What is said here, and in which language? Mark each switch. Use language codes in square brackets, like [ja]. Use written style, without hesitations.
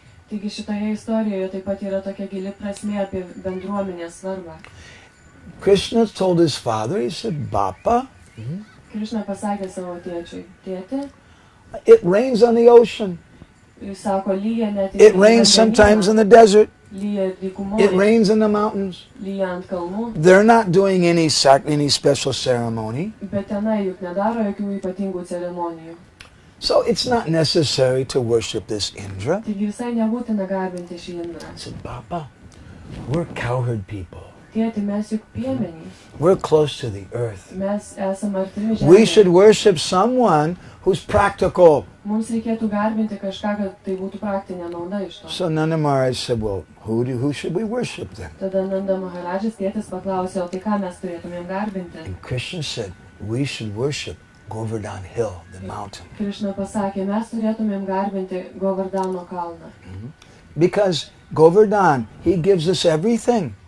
[lt] Taigi šitoje istorijoje taip pat yra tokia gili prasmė apie bendruomenės svarbą. [en] Krishna told his father, he said, Bapa, [lt] Krišna pasakė savo tėčiui, tėti, [en] it rains on the ocean. [lt] jis sako, lyja net [en] It rains sometimes in the desert. [lt] lyja [en] It [lt] dykumoje, [en] rains in the mountains. [lt] lyja ant kalnų, [en] They're not doing any special ceremony. [lt] bet tenai juk nedaro jokių ypatingų ceremonijų. [en] So it's not necessary to worship this Indra. [lt] Taigi visai nebūtina garbinti šį Indrą. [en] I said, Bapa, we're cowherd people. [lt] Tėti, mes juk piemenys. [en] We're close to the earth. [lt] Mes esame artimi [en] We [lt] žemėje. [en] should worship someone who's practical. [lt] Mums reikėtų garbinti kažką, kad tai būtų praktinė nauda iš to. [en] So Nanda Maharaj said, well, who should we worship then? [lt] Tada Nanda Maharadžas tėtis paklausė, o tai ką mes turėtumėm garbinti? [en] And Krishna said, we should worship Govardhan Hill, the mountain. [lt] Krišna pasakė, mes turėtumėm garbinti Govardhano kalną. [en] Because Govardhan, he gives us everything.